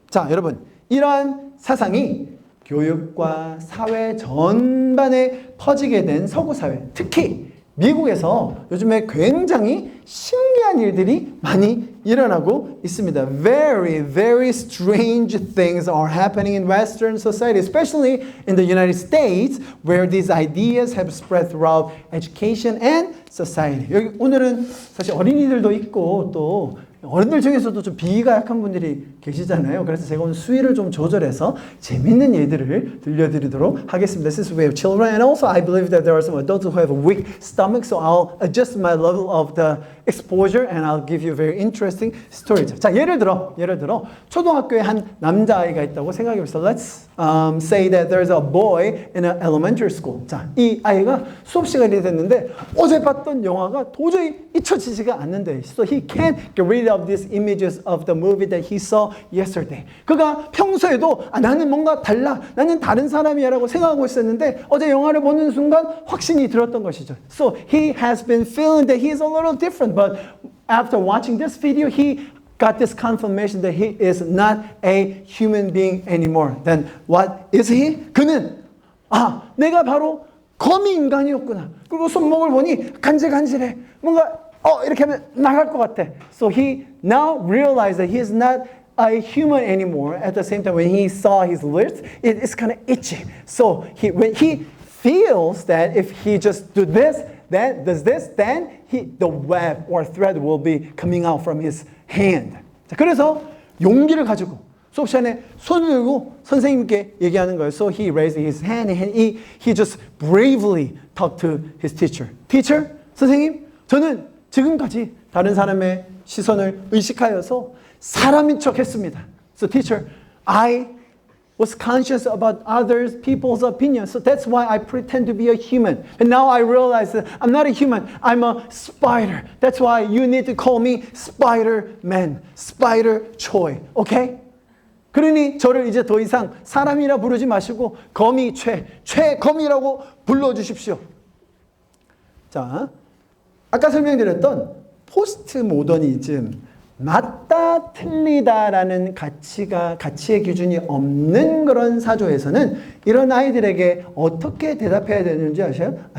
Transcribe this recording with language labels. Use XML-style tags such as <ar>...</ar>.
<ko>자, 여러분, 이러한 사상이 교육과 사회 전반에 퍼지게 된 서구 사회, 특히 미국에서 요즘에 굉장히 신기한 일들이 많이 일어나고 있습니다.</ko> <en>Very, very strange things are happening in Western society, especially in the United States, where these ideas have spread throughout education and society.</en> <ko>여기 오늘은 사실 어린이들도 있고 또 어른들 중에서도 좀 비위가 약한 분들이 계시잖아요. 그래서 제가 오늘 수위를 좀 조절해서 재밌는 예들을 들려드리도록 하겠습니다.</ko> <en>Since we have children and also I believe that there are some adults who have a weak stomach, so I'll adjust my level of the exposure and I'll give you very interesting stories.</en> <ko>자, 예를 들어 초등학교에 한 남자아이가 있다고 생각해봅시다.</ko> <en>Let's say that there's a boy in an elementary school.</en> <ko>자, 이 아이가 수업 시간이 됐는데 어제 봤던 영화가 도저히 잊혀지지가 않는데</ko> <en>so he can't get rid of these images of the movie that he saw yesterday.</en> <ko>그가 평소에도 나는 뭔가 달라, 나는 다른 사람이야라고 생각하고 있었는데 어제 영화를 보는 순간 확신이 들었던 것이죠.</ko> <en>So he has been feeling that he is a little different, but after watching this video, he got this confirmation that he is not a human being anymore. Then what is he?</en> <ko>그는 내가 바로 거미 인간이었구나. 그리고 손목을 보니 간질간질해. 뭔가 이렇게 하면 나갈 것 같아.</ko> <en>So he now realized that he is not a human anymore. At the same time, when he saw his lips, it's kind of itchy. So when he feels that if he just does this, then the web or thread will be coming out from his hand.</en> <ko>자, 그래서 용기를 가지고 수업 시간에 손을 들고 선생님께 얘기하는 거예요.</ko> <en>So he raised his hand and he just bravely talked to his teacher. Teacher,</en> <ko>선생님, 저는 지금까지 다른 사람의 시선을 의식하여서 사람인 척 했습니다.</ko> <en>So teacher, I was conscious about other people's opinions. So that's why I pretend to be a human. And now I realize that I'm not a human. I'm a spider. That's why you need to call me Spider-Man, Spider-Choi. Okay?</en> <ko>그러니 저를 이제 더 이상 사람이라 부르지 마시고 거미 최거미라고 불러주십시오. 자, 아까 설명드렸던 포스트 모더니즘, 맞다 틀리다라는 가치의 기준이 없는 그런 사조에서는 이런 아이들에게 어떻게 대답해야 되는지 아세요?</ko>